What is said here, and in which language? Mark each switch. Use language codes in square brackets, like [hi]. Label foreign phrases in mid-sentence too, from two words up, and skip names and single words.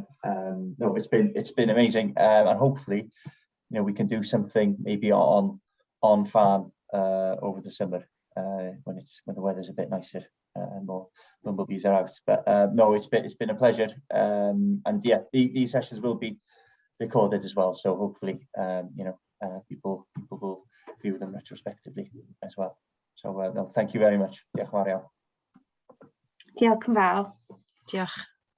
[en] No, it's been amazing, and hopefully, we can do something maybe on farm over the summer when the weather's a bit nicer and more bumblebees are out. But no, it's been a pleasure, and yeah, these sessions will be recorded as well, so hopefully people will view them retrospectively as well. So no, thank you very much. [cy] Diolch yn fawr iawn. Diolch yn fawr. Diolch.